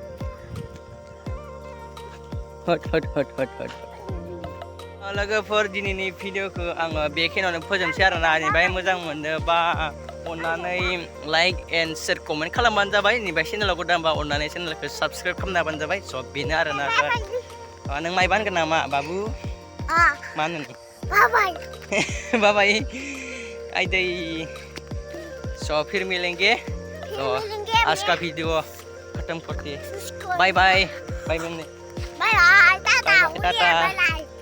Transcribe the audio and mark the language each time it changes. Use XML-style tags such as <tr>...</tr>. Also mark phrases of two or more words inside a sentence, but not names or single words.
<brx>होट लोगोफोर दिनैनि भिडिअखौ आङो बेखिनियावनो फोजोबनोसै आरोना बेनिफ्राय मोजां मोनोबा अननानै</brx> <en>like and share comment</en> <brx>खालामबानो जाबाय बेनिफ्राय चेनेलाव गोदानबा अननानै चेनेलखौ साबसक्राइब खालामनो हाबानो जाबाय स' बेनो आरोना नों मायबा होनगोन नामा बाबु हाँ Mana nih?</brx> <en>बाय Bye bye. Aidai. So</en> <hi>फिर मिलेंगे. तो आज का वीडियो खत्म करते हैं.</hi> <en>Bye bye. Bye bye. bye bye tata Bye, टाटा. बाय</en>